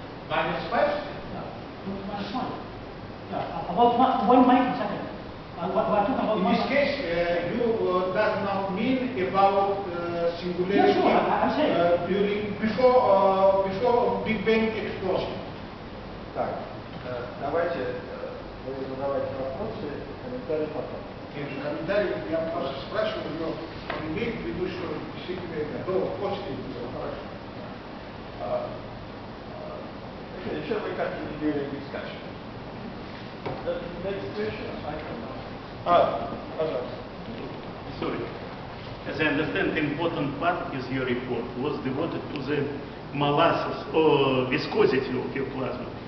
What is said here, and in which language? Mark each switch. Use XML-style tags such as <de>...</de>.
<en>Minus 5? Yeah, 10 to minus 5. Yeah, about 1 microsecond. We're talking about In this case, you does not mean about singularity Yeah, sure, I'm saying. during before Big Bang explosion.</en> <ru>Так, давайте вы задавайте вопросы, комментарии потом. Комментарий я просто спрашиваю, но он имеет в виду, что действительно после этого.</ru> <en>Okay, shall we continue during discussion? The next question, I don't know.</en> <ru>Пожалуйста.</ru> <en>Sorry. As I understand, the important part is your report was devoted to the molasses or viscosity of your plasma.</en>